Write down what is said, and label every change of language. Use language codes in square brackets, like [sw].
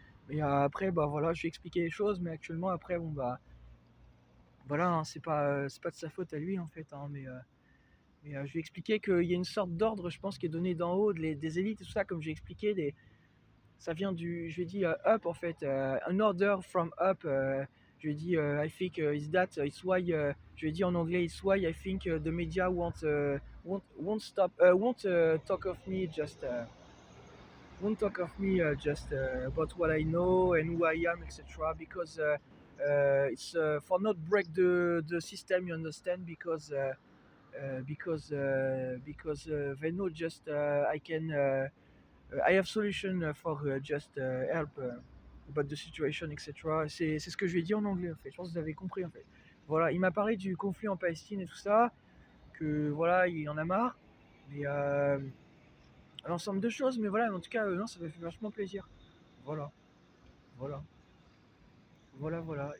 [fr] Mais après, bah voilà, je lui ai expliqué les choses, mais actuellement, après, bon bah voilà, hein, c'est pas de sa faute à lui en fait, hein, mais je lui ai expliqué qu'il y a une sorte d'ordre, je pense, qui est donné d'en haut, des élites et tout ça, comme j'ai expliqué, ça vient je lui ai dit up en fait, [en] an order from up. [fr] Je lui ai dit, [en] I think is that, it's why, [fr] je lui ai dit en anglais, [en] it's why I think the media won't stop, won't talk of me, won't talk of me just about what I know and who I am, etc. Because it's for not break the system, you understand? Because they know just I have solution for just help about the situation, etc. [fr] C'est ce que je lui ai dit en anglais en fait. Je pense que vous avez compris en fait. Voilà, il m'a parlé du conflit en Palestine et tout ça, que voilà, il en a marre, mais l'ensemble de choses, mais voilà, en tout cas, non, ça m'a fait vachement plaisir. Voilà, voilà, voilà.